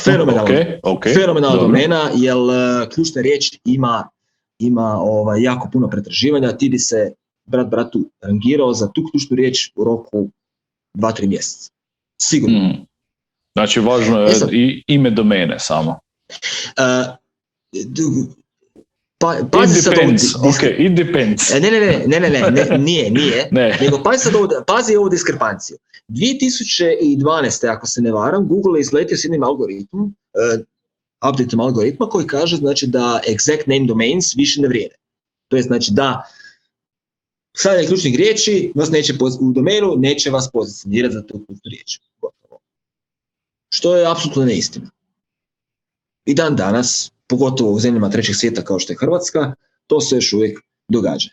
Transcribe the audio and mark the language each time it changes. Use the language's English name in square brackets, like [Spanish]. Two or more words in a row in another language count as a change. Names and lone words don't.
[Croatian] Fenomenalna domena, jer ključna riječ ima jako puno pretraživanja, ti bi se bratu rangirao za tu ključnu riječ u roku 2-3 mjeseca. Sigurno. Znači važno je i ime domene samo. Pazi sad ovo. [English] It depends. [Croatian] Ne, nije. Nego pazi ovu diskrepanciju. 2012. ako se ne varam, Google je izletio s jednim algoritmom, updateom algoritma koji kaže znači da [English] exact name domains [Croatian] više ne vrijede. To je znači da stavljanje ključnih riječi vas neće u domenu neće vas pozicionirati za tu ključnu riječ. Što je apsolutno neistina. I dan danas, pogotovo u zemljama trećeg svijeta kao što je Hrvatska, to se još uvijek događa.